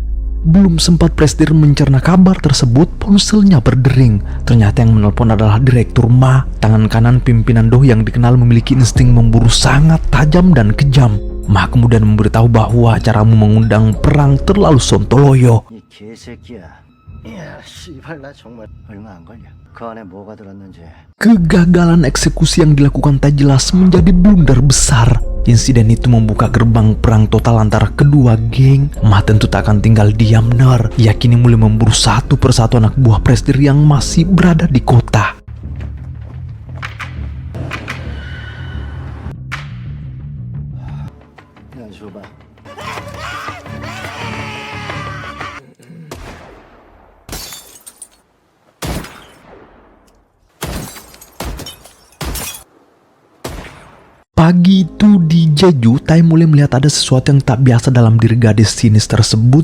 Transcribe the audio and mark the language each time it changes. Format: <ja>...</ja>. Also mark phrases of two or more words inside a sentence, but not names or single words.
<id>Belum sempat Presdir mencerna kabar tersebut, ponselnya berdering. Ternyata yang menelpon adalah Direktur Ma, tangan kanan pimpinan Do yang dikenal memiliki insting memburu sangat tajam dan kejam. Ma kemudian memberitahu bahwa caramu mengundang perang terlalu sontoloyo.</id> <ko>이 개새끼야. 이야, 씨발 나 정말 얼마 안 걸려. 그 안에 뭐가 들었는지.</ko> <id>Kegagalan eksekusi yang dilakukan Tak jelas menjadi blunder besar. Insiden itu membuka gerbang perang total antara kedua geng. Ma tentu tak akan tinggal diam Ia kini mulai memburu satu persatu anak buah Presdir yang masih berada di kota.</id> <ko>야, 줘봐.</ko> <id>Pagi itu di Jeju, Tai mulai melihat ada sesuatu yang tak biasa dalam diri gadis sinis tersebut.</id>